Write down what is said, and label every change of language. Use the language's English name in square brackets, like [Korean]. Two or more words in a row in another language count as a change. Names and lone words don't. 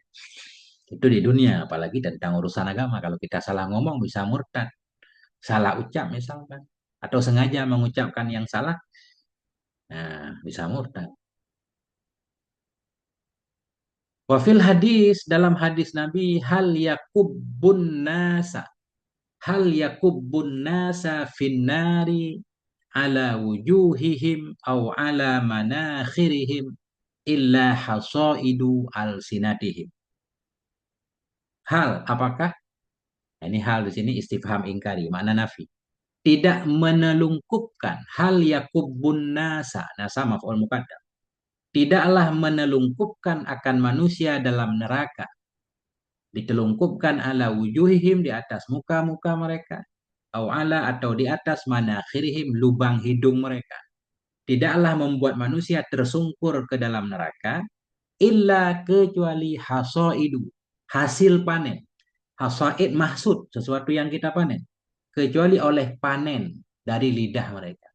[Indonesian] Itu di dunia, apalagi tentang urusan agama. Kalau kita salah ngomong, bisa murtad. Salah ucap misalkan. Atau sengaja mengucapkan yang salah, bisa murtad. [Arabic] وفي الحديث [Indonesian] dalam hadis Nabi [Arabic] هل يكب الناس في النار على وجوههم أو على مناخرهم إلا حصائد ألسنتهم. [Indonesian] Hal apakah? Ini hal di sini [Arabic] استفهام إنكاري، معنى نفي. [Indonesian] Tidak menelungkupkan [Arabic] هل يكب الناس، الناس مفعول مقدم. [Indonesian] tidaklah menelungkupkan akan manusia dalam neraka, ditelungkupkan [Arabic] على وجوههم [Indonesian] di atas muka-muka mereka, [Arabic] أو على [Indonesian] atau di atas manakhirihim lubang hidung mereka. Tidaklah membuat manusia tersungkur ke dalam neraka illa kecuali hasaidu, hasil panen. [Arabic] حصائد محصود, [Indonesian] sesuatu yang kita panen. Kecuali oleh panen dari lidah mereka.